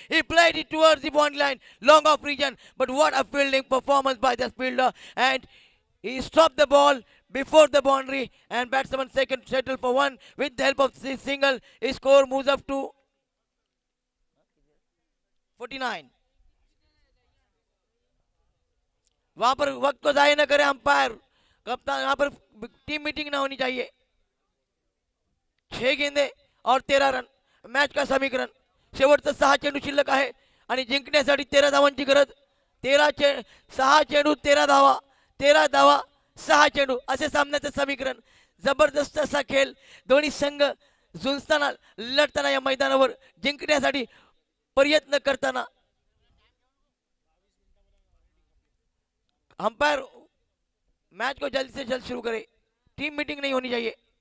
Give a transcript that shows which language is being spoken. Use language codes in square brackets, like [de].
[en] He played it towards the boundary line, long off region. But what a fielding performance by this fielder. And he stopped the ball before the boundary. And batsman second settle for 1. With the help of this single, his score moves up to 49. [hi] वहां पर वक्त को जाया न करे umpire, कप्तान, वहां पर टीम मीटिंग ना होनी चाहिए. 6 गेंदे और 13 रन मॅच का समीकरण. [mr] शेवटचं 6 चेंडू शिल्लक आहे आणि जिंकण्यासाठी 13 धावांची गरज. 6 चेंडू 13 धावा, 13 धावा 6 चेंडू असे सामन्याचं समीकरण. जबरदस्त असा खेळ. दोन्ही संघ झुंजताना लढताना या मैदानावर जिंकण्यासाठी प्रयत्न करताना. [hi] अंपायर मैच को जल्द से जल्द शुरू करे. टीम मीटिंग नहीं होनी चाहिए.